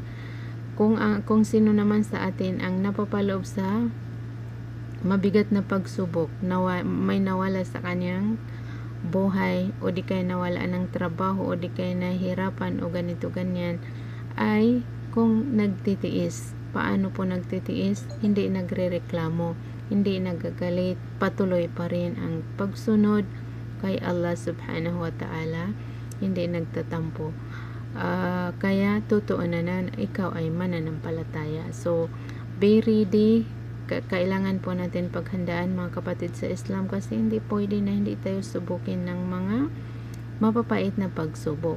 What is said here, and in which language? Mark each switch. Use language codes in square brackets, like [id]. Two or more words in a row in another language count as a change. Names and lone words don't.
[tl] Kung sino naman sa atin ang napapaloob sa mabigat na pagsubok, may nawala sa kanyang buhay, o di kaya nawala ng trabaho, o di kaya nahihirapan, o ganito ganyan, ay kung nagtitiis. Paano po nagtitiis? Hindi nagrereklamo, hindi nagagalit, patuloy pa rin ang pagsunod kay Allah [ar] سبحانه وتعالى, [tl] hindi nagtatampo. Kaya totoo na ikaw ay mananampalataya. [en] So be ready. [tl] Kailangan po natin paghandaan, mga kapatid sa Islam, kasi hindi pwede na hindi tayo subukin ng mga mapapait na pagsubok.